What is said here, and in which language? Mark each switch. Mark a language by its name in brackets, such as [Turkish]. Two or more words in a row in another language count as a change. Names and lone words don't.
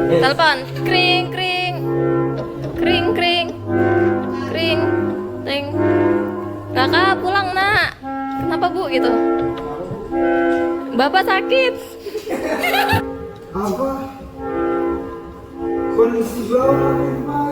[Indonesian] telepon. Kring kring. Kring kring. Kring. Ting. Kakak pulang, Nak. Kenapa, Bu, gitu? Bapak sakit. Apa? Kondisi bapak